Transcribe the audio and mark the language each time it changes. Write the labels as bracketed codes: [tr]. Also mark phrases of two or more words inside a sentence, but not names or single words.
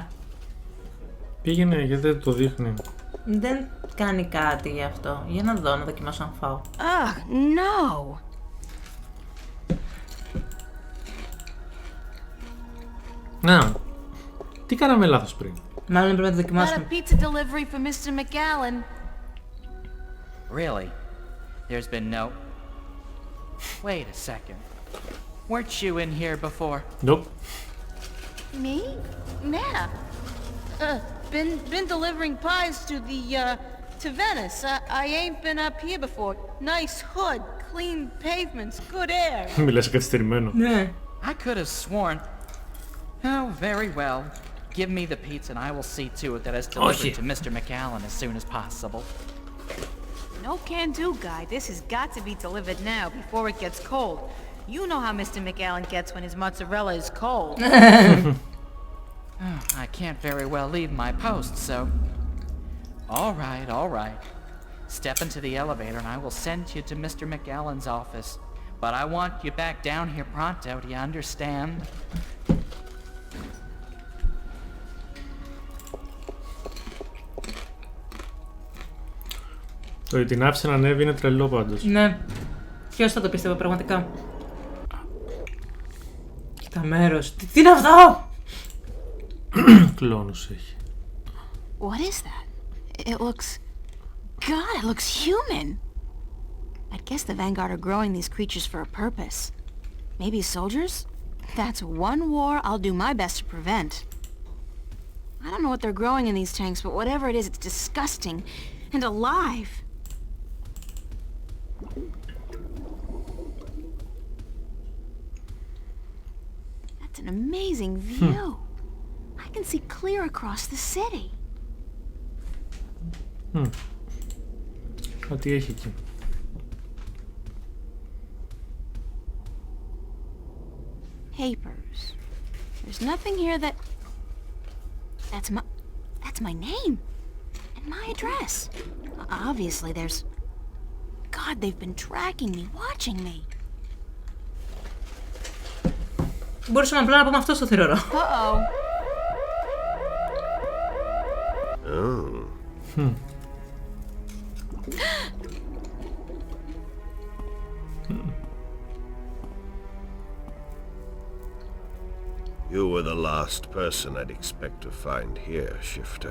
[el] Πήγαινε, γιατί δεν το δείχνει. Δεν κάνει κάτι γι' αυτό. Για να δω, να δοκιμάσω αν φάω. [en] No. [el] Να, τι κάναμε λάθος πριν. Μάλλον πρέπει να το [en] Got a [el] δοκιμάσουμε. [en] pizza delivery for Mr. McAllen. Really? There's been no... Wait a second. Weren't you in here before? Nope. Me? Nah. Been delivering pies to Venice. I ain't been up here before. Nice hood, clean pavements, good air. [el] Μιλάς καθυστερημένο. Ναι. [en] I could have sworn... Oh, very well. Give me the pizza and I will see to it that it's delivered to Mr. McAllen as soon as possible. No can do, guy. This has got to be delivered now before it gets cold. You know how Mr. McAllen gets when his mozzarella is cold. Oh, I can't very well leave my post, so... All right. Step into the elevator and I will send you to Mr. McAllen's office. But I want you back down here pronto, do you understand? [el] Το ότι την άφησε να ανέβει είναι τρελό πάντως. Ναι. Ποιος θα το πίστευε πραγματικά. Κοίτα μέρος. Τι είναι αυτό! Κλόνους έχει. [en] What is that? It looks... God, it looks human! I'd guess the Vanguard are growing these creatures for a purpose. Maybe soldiers? That's one war I'll do my best to prevent. I don't know what they're growing in these tanks, but whatever it is, it's disgusting. And alive! That's an amazing view. I can see clear across the city. [el] Ό,τι έχει εκεί. [en] Papers. There's nothing here that... That's my name. And my address. Obviously there's... God, they've been tracking me, watching me. [el] Μπορούσαμε απλά να πούμε αυτό στο θηρορό. [en] Uh-oh. You were the last person I'd expect to find here, Shifter.